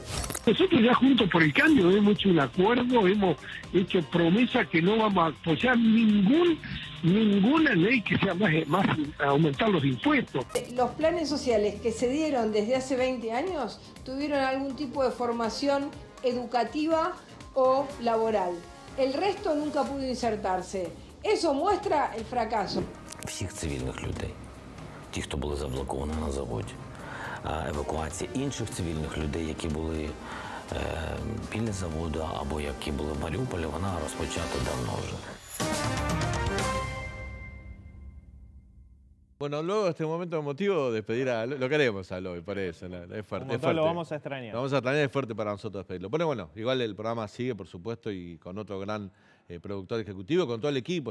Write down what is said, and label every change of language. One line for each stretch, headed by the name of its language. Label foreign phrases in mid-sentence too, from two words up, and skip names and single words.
Spanish: Nosotros ya Juntos por el Cambio hemos hecho un acuerdo, hemos hecho promesa que no vamos a apoyar ninguna ley que sea más aumentar los impuestos. Los planes sociales que se dieron desde hace 20 años tuvieron algún tipo de formación educativa o laboral. El resto nunca pudo insertarse. Eso muestra el fracaso.
Ukrainian: Всіх цивільних людей, ті, хто були заблоковані на заводі, евакуація інших цивільних людей, які були біля заводу або які були в Маріуполі, вона розпочата давно вже.
Spanish: Bueno, luego de este momento emotivo, despedir a Eloy. Lo queremos a Eloy, por eso. Es fuerte. Es fuerte. Lo vamos a extrañar. Lo vamos a extrañar, es fuerte para nosotros despedirlo. Pero bueno, igual el programa sigue, por supuesto, y con otro gran productor ejecutivo, con todo el equipo.